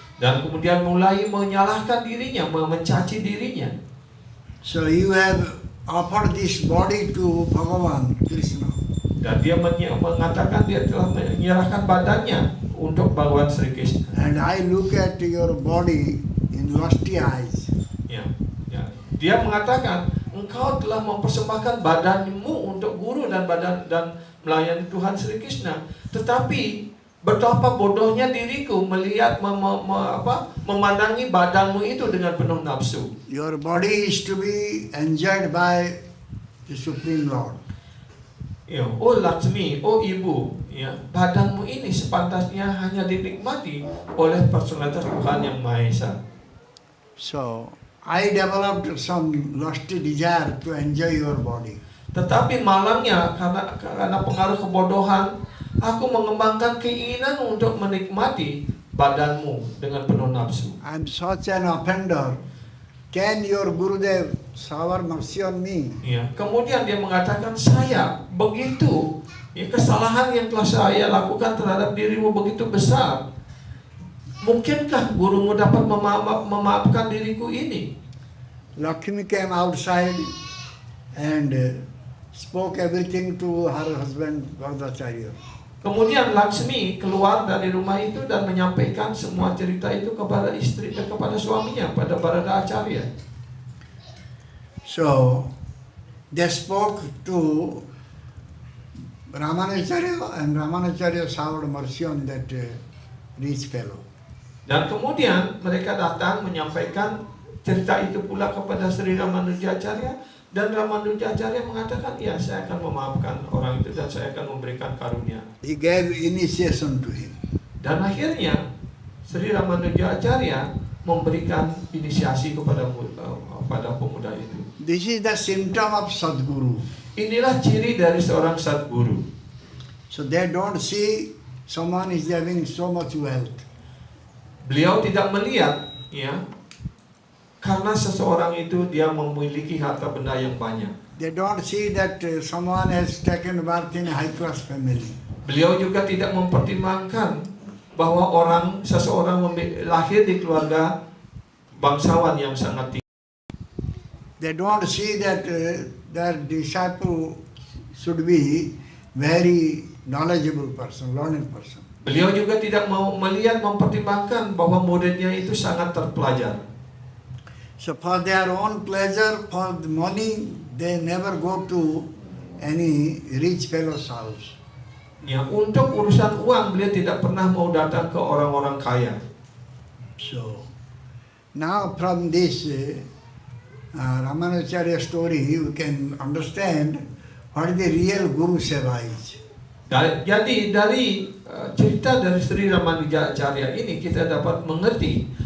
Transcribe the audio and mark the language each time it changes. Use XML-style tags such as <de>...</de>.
<id>Dan kemudian mulai menyalahkan dirinya, mencaci dirinya.</id> <en>So you have offered this body to Bhagavan Krishna.</en> <id>Dan dia mengatakan dia telah menyerahkan badannya untuk Bhagawan Sri Krishna.</id> <en>And I look at your body in lusty eyes.</en> <id>Ya, ya. Dia mengatakan, engkau telah mempersembahkan badanmu untuk guru dan melayani Tuhan Sri Krishna. Tetapi betapa bodohnya diriku melihat memandangi badanmu itu dengan penuh nafsu.</id> <en>Your body is to be enjoyed by the Supreme Lord.</en> <id>Ya, oh Laksmi, oh ibu, ya, badanmu ini sepantasnya hanya dinikmati oleh personalitas Tuhan yang Maha Esa.</id> <en>So I developed some lusty desire to enjoy your body.</en> <id>Tetapi malangnya karena pengaruh kebodohan, aku mengembangkan keinginan untuk menikmati badanmu dengan penuh nafsu.</id> <en>I'm such an offender. Can your Gurudev shower mercy on me?</en> <id>Ya, kemudian dia mengatakan, saya begitu, ya, kesalahan yang telah saya lakukan terhadap dirimu begitu besar. Mungkinkah gurumu dapat memaafkan diriku ini?</id> <en>Lakshmi came outside and spoke everything to her husband Bharadacharya.</en> <id>Kemudian Laksmi keluar dari rumah itu dan menyampaikan semua cerita itu kepada istri dan kepada suaminya, pada Barada Acharya.</id> <en>So they spoke to Ramanacharya and Ramanacharya showered mercy on that rich fellow.</en> <id>Dan kemudian mereka datang menyampaikan cerita itu pula kepada Sri Ramanuja Acharya, dan Ramanuja Acharya mengatakan, ya, saya akan memaafkan orang itu dan saya akan memberikan karunia.</id> <en>He gave initiation to him.</en> <id>Dan akhirnya Sri Ramanuja Acharya memberikan inisiasi kepada pemuda itu.</id> <en>This is the symptom of Sadguru.</en> <id>Inilah ciri dari seorang Sadguru.</id> <en>So they don't see someone is having so much wealth.</en> <id>Beliau tidak melihat, ya, karena seseorang itu dia memiliki harta benda yang banyak.</id> <en>They don't see that someone has taken birth in a high class family.</en> <id>Beliau juga tidak mempertimbangkan bahwa seseorang lahir di keluarga bangsawan yang sangat tinggi.</id> <en>They don't see that their disciple should be very knowledgeable person, learned person.</en> <id>Beliau juga tidak mau mempertimbangkan bahwa muridnya itu sangat terpelajar.</id> <en>So for their own pleasure, for the money, they never go to any rich fellow's house.</en> <id>Ya, untuk urusan uang beliau tidak pernah mau datang ke orang-orang kaya.</id> <en>So now from this Ramanacharya story, you can understand what the real Guru Seva is.</en> <id>Jadi dari cerita dari Sri Ramanuja Acharya ini kita dapat mengerti</id>